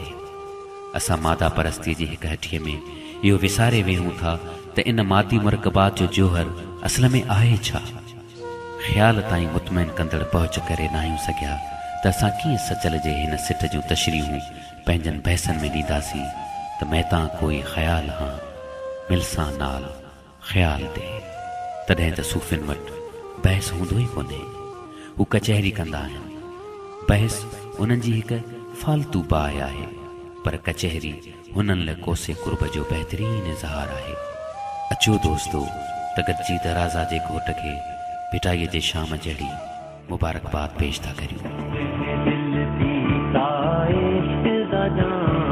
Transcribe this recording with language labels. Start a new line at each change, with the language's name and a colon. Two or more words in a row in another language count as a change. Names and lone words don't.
Sindhi: असां मादा परस्तीअ जी हिक हठीअ में इहो विसारे वेहूं था त इन मादी मरकबात जो जोहर असल में आहे छा। ख़्याल ताईं मुतमइन कंदड़ पहुच करे न आहियूं सघिया त असां कीअं सचल जे हिन सिट जूं तशरीहूं पंहिंजनि बहसनि में ॾींदासीं त महता
Saraiki: کوئی خیال ہاں ملساں نال خیال دے.
Sindhi: तॾहिं त सूफ़िन वटि बहस हूंदो ई कोन्हे। हू कचहरी कंदा आहिनि। बहस उन्हनि जी हिकु फालतू बाहि आहे, पर कचहरी हुननि लाइ कोसे कुर्ब जो बहितरीन इज़हार आहे। अचो दोस्तो त गॾिजी दराज़ा जे घोट खे पिटाईअ जे शाम जहिड़ी मुबारकबाद पेश था करियूं।